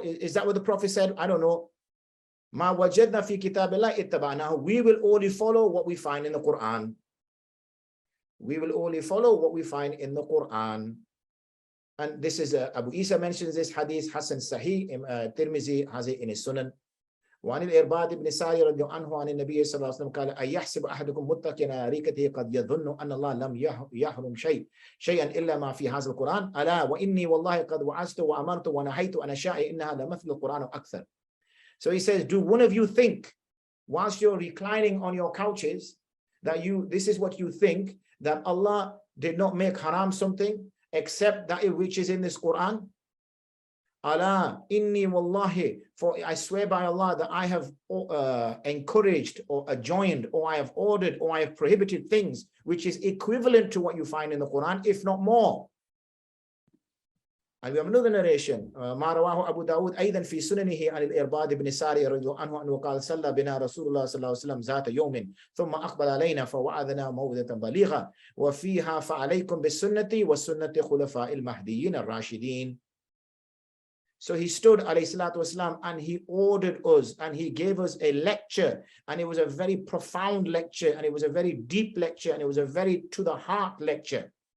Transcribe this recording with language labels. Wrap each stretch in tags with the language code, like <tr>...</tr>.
<en>Is that what the Prophet said? I don't know.</en> <ar>Ma wajadna fi kitabillah ittaba'nahu.</ar> <en>We will only follow what we find in the Quran. We will only follow what we find in the Quran. And this is Abu Isa mentions this hadith, Hasan Sahih, Tirmizi has it in his Sunan.</en> <ar>وعن الإرباد بن ساري رضي الله عنه عن النبي صلى الله عليه وسلم قال أيحسب أحدكم متكئا على أريكته قد يظن أن الله لم يحرم شيئا إلا ما في هذا القرآن ألا وإني والله قد وعظت وأمرت ونهيت أن أشاء إنها لمثل القرآن أكثر.</ar> <en>So he says, do one of you think whilst you're reclining on your couches that this is what you think, that Allah did not make haram something except that which is in this Quran?</en> <ar>Allah, inni wallahi,</ar> <en>for I swear by Allah that I have encouraged or adjoined or I have ordered or I have prohibited things which is equivalent to what you find in the Quran, if not more. And we have another narration.</en> <ar>ما رواه أبو داود أيضا في سننه عن الإرباد بن ساري رضي الله عنه أنه قال صلى بنا رسول الله صلى الله عليه وسلم ذات يوم ثم أقبل علينا فوعظنا موعظة بليغة وفيها فعليكم بالسنة والسنة خلفاء المهديين الراشدين.</ar> <en>So he stood, alayhi salatu wasalam, and he ordered us and he gave us a lecture, and it was a very profound lecture, and it was a very deep lecture, and it was a very to the heart lecture.</en>